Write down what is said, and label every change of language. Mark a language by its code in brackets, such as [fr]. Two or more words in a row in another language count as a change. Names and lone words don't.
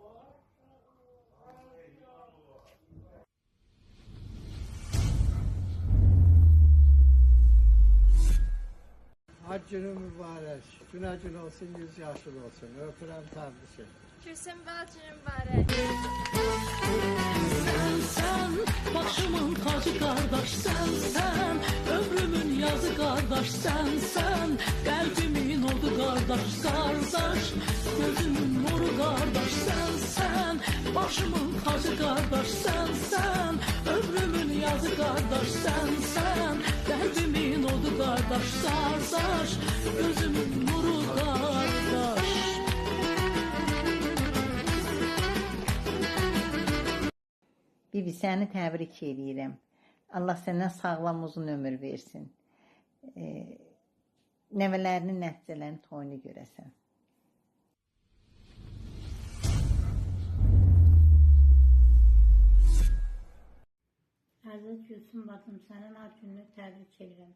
[az] Hac günü mübarək, günə gün olsun, 100 yaşın olsun. Öpürəm, təbrik edirəm. Gülsüm bacım mübarək. [tr] Sen başımın tacı kardeş sen ömrümün yazı kardeş sen kalbimin oldu kardeş gözümün nuru kardeş sen başımın tacı kardeş sen ömrümün yazı kardeş sen kalbimin oldu kardeş gözümün nuru kardeş. [az] Bibi, səni təbrik edirəm. Allah sənə sağlam uzun ömür versin. Nəvələrinin, nəticələrinin toyunu görəsən. Əziz Gülsüm bacım, sənin ad gününü təbrik edirəm.